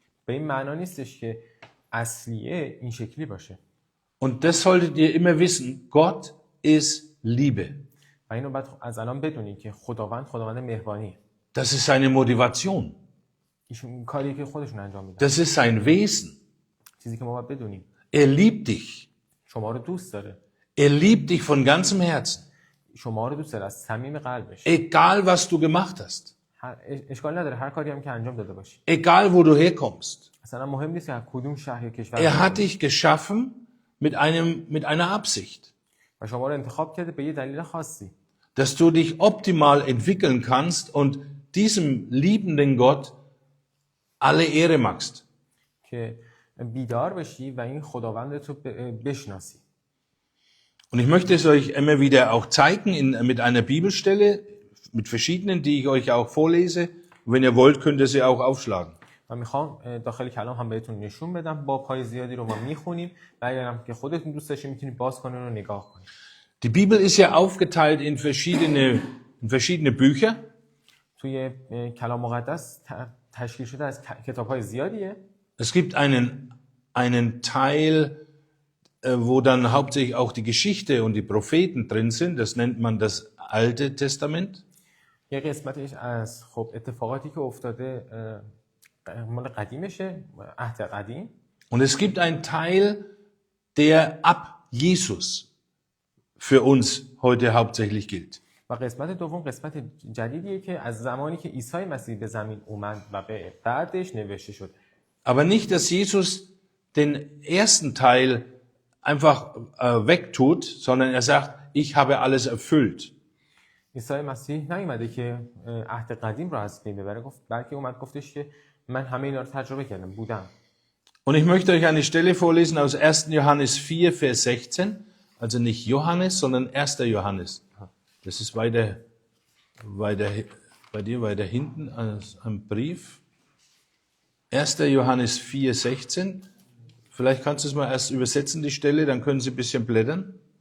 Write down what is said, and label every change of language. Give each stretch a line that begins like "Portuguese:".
Persian: به این معنا نیستش که اصلیه این شکلی باشه.
German: Und das solltet ihr immer wissen, Gott ist Liebe.
Persian: و اینو باید از الان بدونید که خداوند مهربانیه.
German: Das ist seine Motivation.
Persian: ایشون کاری که خودشون انجام میدن.
German: Das ist sein Wesen.
Persian: چیزی که ما باید بدونیم.
German: Liebt dich.
Persian: شما رو دوست داره.
German: Liebt dich von ganzem Herzen.
Persian: شما رو دوست داره از صمیم قلبش.
German: Egal was du gemacht hast.
Persian: اشکال نداره هر کاری هم که انجام داده باشی.
German: Egal wo du herkommst.
Persian: اصلا مهم نیست که کدوم شهر یا کشور.
German: Hat dich geschaffen mit einer Absicht.
Persian: و شما رو انتخاب کرده به یه دلیل خاصی.
German: Dass du dich optimal entwickeln kannst und diesem liebenden Gott alle Ehre machst.
Persian: که بیدار بشی و این خداوند رو بشناسی.
German: Und ich möchte es euch immer wieder auch zeigen mit einer Bibelstelle, mit verschiedenen, die ich euch auch vorlese. Und wenn ihr wollt, könnt ihr sie auch aufschlagen.
Persian: من میخوام داخل کلام هم بهتون نشون بدم، باب‌های زیادی رو ما میخونیم و اگرم که خودتون دوست داشتین میتونید باز کنین و نگاه کنین.
German: Die Bibel ist ja aufgeteilt in verschiedene Bücher.
Persian: توی کلام مقدس تشکیل شده از کتاب‌های زیادیه.
German: Es gibt einen Teil, wo dann hauptsächlich auch die Geschichte und die Propheten drin sind. Das nennt man das Alte Testament.
Persian: یه قسمتش از اتفاقاتی که افتاده مال قدیمشه، عهد قدیم.
German: Und es gibt einen Teil, der ab Jesus für uns heute hauptsächlich gilt.
Persian: و قسمت دوم قسمت جدیدیه که از زمانی که عیسی مسیح به زمین اومد و به بعدش نوشته شده.
German: Aber nicht, dass Jesus den ersten Teil einfach wegtut, sondern er sagt, ich habe alles erfüllt.
Persian: عیسی مسیح نیومده که عهد قدیم رو از بین ببره، بلکه اومد گفتش که من همه اینا رو تجربه کردم، بودم.
German: Und ich möchte euch eine Stelle vorlesen aus 1. Johannes 4, Vers 16. Also nicht Johannes, sondern 1. Johannes. Das ist weiter bei dir weiter hinten am Brief. 1. Johannes 4, 16. Vielleicht kannst du es mal erst übersetzen, die Stelle, dann können Sie ein bisschen blättern.